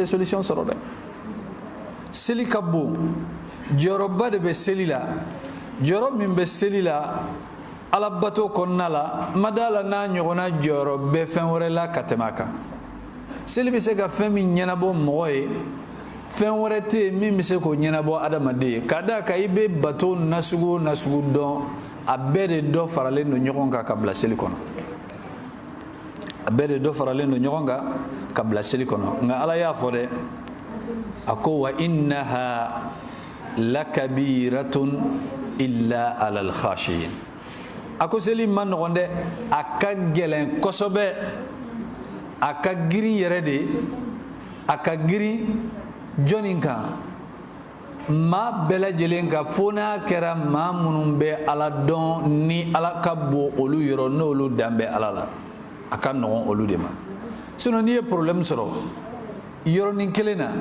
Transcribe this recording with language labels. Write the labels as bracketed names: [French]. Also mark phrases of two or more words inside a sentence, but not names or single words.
[Bambara] solution sɔrɔ dɛ seli ka bon jɔyɔrɔba de bɛ seli la jɔyɔrɔ min bɛ seli la alabato kɔnɔna la ma d'a la n'a ɲɔgɔnna jɔyɔrɔ bɛ fɛn wɛrɛ la ka tɛmɛ a kan seli bɛ se ka fɛn min ɲɛnabɔ mɔgɔ ye fɛn wɛrɛ tɛ yen min bɛ se k'o ɲɛnabɔ adamaden ye ka d'a kan i bɛ bato nasugu o nasugu dɔn a bɛɛ de dɔ faralen don ɲɔgɔn kan ka bila seli kɔnɔ a bɛɛ de dɔ faralen don ɲɔgɔn kan ka bila seli kɔnɔ nka ala y'a fɔ dɛ a ko [Arabic] وإنها لكبيرة إلا على الخاشعين [Bambara] a ko seli ma nɔgɔn dɛ a ka gɛlɛn kosɛbɛ a ka girin yɛrɛ de a ka girin jɔnni kan maa bɛɛ lajɛlen ka fo n'a kɛra maa minnu bɛ ala dɔn ni ala ka bon olu yɔrɔ n'olu dan bɛ ala la a ka nɔgɔn olu de ma sinon n'i ye problème sɔrɔ yɔrɔnin kelen na